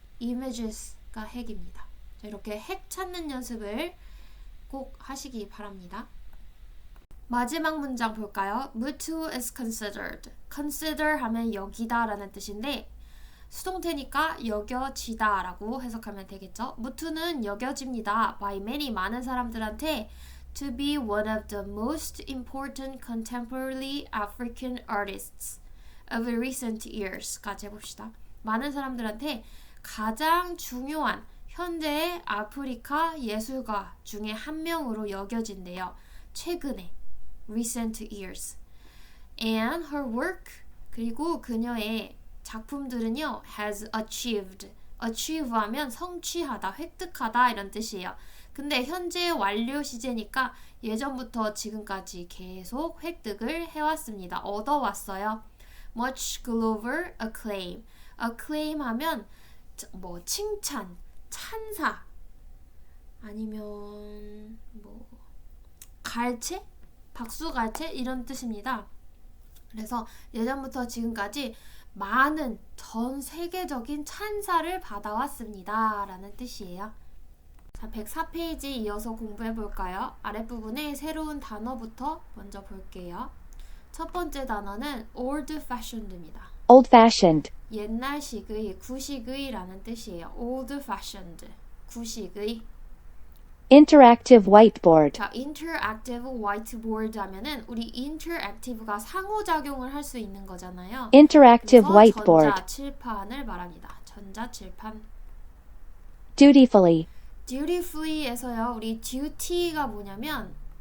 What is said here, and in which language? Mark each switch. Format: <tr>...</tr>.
<ko>images가 핵입니다. 자, 이렇게 핵 찾는 연습을 꼭 하시기 바랍니다. 마지막 문장 볼까요?</ko> <en>Mutu is considered.</en> <ko>consider 하면 여기다 라는 뜻인데 수동태니까 여겨지다 라고 해석하면 되겠죠. 무투는 여겨집니다.</ko> <en>by many</en> <ko>많은 사람들한테</ko> <en>to be one of the most important contemporary African artists of recent years까지 해봅시다.</en> <ko>많은 사람들한테 가장 중요한 현재의 아프리카 예술가 중에 한 명으로 여겨진대요. 최근에</ko> <en>recent years. And her work</en> <ko>그리고 그녀의 작품들은요</ko> <en>has achieved.</en> <ko>achieve 하면 성취하다, 획득하다 이런 뜻이에요. 근데 현재 완료 시제니까 예전부터 지금까지 계속 획득을 해왔습니다. 얻어왔어요.</ko> <en>much global acclaim.</en> <ko>acclaim 하면 뭐 칭찬, 찬사 아니면 뭐 갈채? 박수갈채? 이런 뜻입니다. 그래서 예전부터 지금까지 많은 전 세계적인 찬사를 받아왔습니다 라는 뜻이에요. 자, 104페이지 이어서 공부해 볼까요? 아랫부분에 새로운 단어부터 먼저 볼게요. 첫 번째 단어는 old fashioned입니다.</ko> <en>Old-fashioned.</en> <ko>옛날식의, 구식의 라는 뜻이에요. old fashioned, 구식의.</ko> <en>Interactive whiteboard.</en> <ko>자, interactive whiteboard 하면은 우리 interactive가 상호작용을 할 수 있는 거잖아요.</ko> <en>Interactive</en> <ko>그래서</ko> <en>whiteboard.</en> <ko>전자칠판을 말합니다. 전자칠판.</ko> <en>Dutifully.</en> <ko>dutifully에서요. 우리 duty가 뭐냐면</ko>